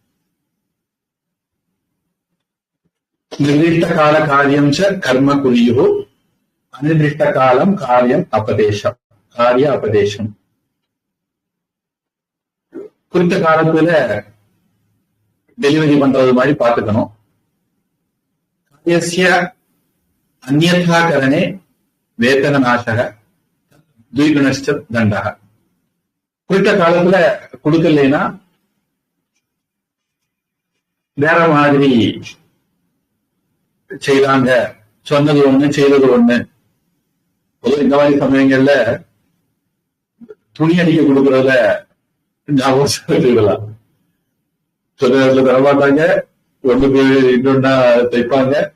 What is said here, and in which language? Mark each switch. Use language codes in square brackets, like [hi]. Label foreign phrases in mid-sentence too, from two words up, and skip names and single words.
[sa] निर्दिष्ट काल कार्यं च कर्म कुर्यो अनिर्दिष्ट कालं कार्यं अपदेशः, कार्य अपदेशः. [ta] குறித்த காலத்துல டெலிவரி பண்றது மாதிரி பாத்துக்கணும். [sa] यस्य अन्यथा करणे वेतन नाशः द्विगुणश्च दण्डः. [ta] குறித்த காலத்துல கொடுக்கலைன்னா வேற மாதிரி செய்யறாங்க, சொன்னது ஒண்ணு செய்யறது ஒண்ணு. இந்த மாதிரி சமயங்கள்ல துணி அடிக்க கொடுக்கறதுல ஞாபகம் சொன்ன இடத்துல தரமாட்டாங்க, ஒண்ணுக்கு இன்னொன்னா தைப்பாங்க.